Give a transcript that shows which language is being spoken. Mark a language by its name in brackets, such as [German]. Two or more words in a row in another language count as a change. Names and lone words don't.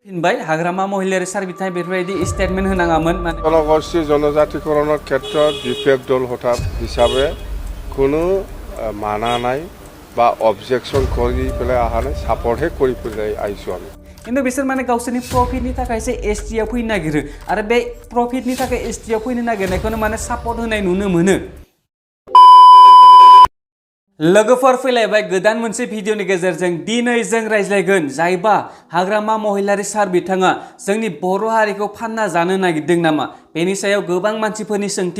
[Bodo] फिनबाय हाग्रामा महिलायारि सार बिथाङा बेफोरबायदि स्टेटमेन्ट होनाङामोन माने [Assamese] জনগোষ্ঠী জনজাতিকৰণৰ ক্ষেত্ৰত বিপেক দল হঠাৎ হিচাপে কোনো মানা নাই বা অবজেকশন কৰি পেলাই অহা নাই সাপোর্টহে কৰি পেলাই আইছো আমি [Bodo] কিন্তু बिसोर माने गावसोरनि प्रफिटनि थाखायसो एसटिआव फैनो नागिरो आरो बे प्रफिटनि थाखाय एसटिआव फैनो नागिरनायखौनो माने सापर्ट होनाय नुनो मोनो लोगोफोर फैलायबाय गोदान मोनसे भिडिअनि गेजेरजों दिनै जों रायज्लायगोन जायबा हाग्रामा महिलारि सार बिथाङा जोंनि बर' हारिखौ फानना जानो नागिरदों नामा बेनि सायाव गोबां मानसिफोरनि सोंथि